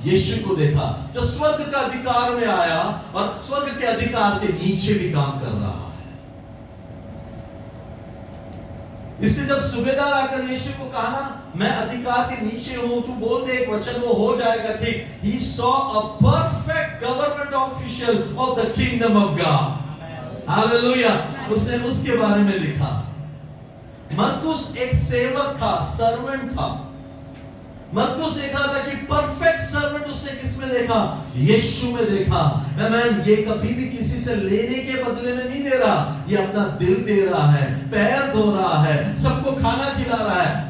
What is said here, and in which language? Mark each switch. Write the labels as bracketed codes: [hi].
[hi] यीशु को देखा जो स्वर्ग का अधिकार में आया और स्वर्ग के अधिकार के नीचे भी काम कर रहा है। इसलिए जब सूबेदार आकर यीशु को कहा ना, मैं अधिकार के नीचे हूं, तू बोल दे एक वचन वो हो जाएगा ठीक। [en] He saw a perfect government official of the kingdom of God. [hi] Hallelujah. उसने उसके बारे में लिखा। मरकुस एक सेवक था, सर्वेंट था। मरकुस देखा था कि परफेक्ट सर्वेंट उसने किसमें देखा? यीशु में देखा। आमेन। ये कभी भी किसी से लेने के बदले में नहीं दे रहा, ये अपना दिल दे रहा है, पैर धो रहा है, सबको खाना खिला रहा है।